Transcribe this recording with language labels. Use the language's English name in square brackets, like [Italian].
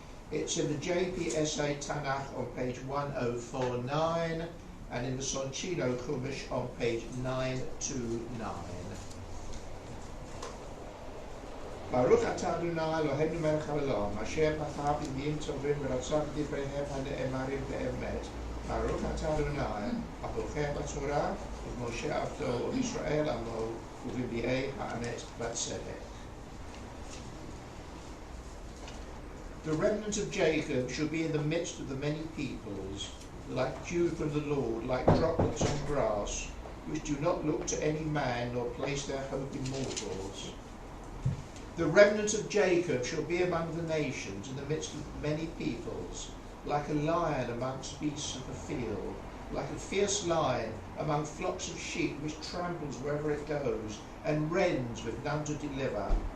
[English] It's in the JPSA Tanakh on page 1049 and in the Sonchino Chumash on page 929. [Hebrew] Baruch atah Adonai Eloheinu melech haolam, asher בחר פנימיים טובים ורצה בדבריהם הנאמרים באמת. Baruch atah Adonai, הבוחר בתורה, ובמשה עבדו ובישראל עמו, ובנביאי האמת והצדק. [English] The remnant of Jacob shall be in the midst of the many peoples, like dew from the Lord, like droplets on grass, which do not look to any man nor place their hope in mortals. The remnant of Jacob shall be among the nations in the midst of many peoples, like a lion amongst beasts of the field, like a fierce lion among flocks of sheep, which tramples wherever it goes, and rends with none to deliver.